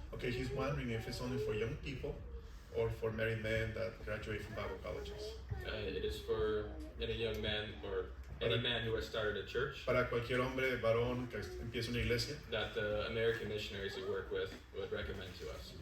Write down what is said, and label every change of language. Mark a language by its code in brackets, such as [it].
[en] Okay, he's wondering if it's only for young people or for married men that graduate from Bible colleges. It is for any young man or any man who has started a church [es] Para cualquier hombre, varón que empiece una iglesia. [en] that the American missionaries we work with would recommend to us.